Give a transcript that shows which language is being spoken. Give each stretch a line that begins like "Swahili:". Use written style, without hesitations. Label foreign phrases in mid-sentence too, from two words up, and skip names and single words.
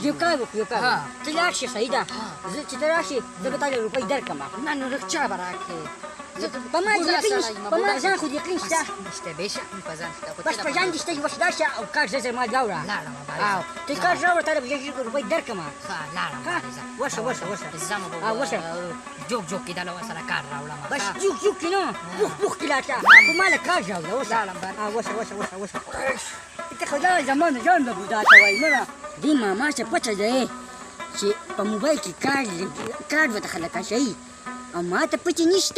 Pashto: یو کار وکړو ته لاړ شې صحیح ده. چې ته راشې زه به تا له روپۍ درکړم. نه نو رخصه به راکړې. په ما ځان خو یقین شته. شته بېشک مې په ځان شته. بس په ځان دې شته چې اوس لاړ شه او کار زر ما راوړه. او ته کار راوړه تا له به 1 روپۍ درکړم. ښه لاړم وشه ځم به جوک جوک کې دله ورسره کار راوړم. بس جوک کې نه پوخ کې لاړ شه خو ما له کار راوړه. اوس وشه ته خو دا زمانه ځان به بوډا ته وایي مړه. دې ماما څه پته دی چې په موبایل کې کار ورته خلک اچوي او ما ته پته نشته.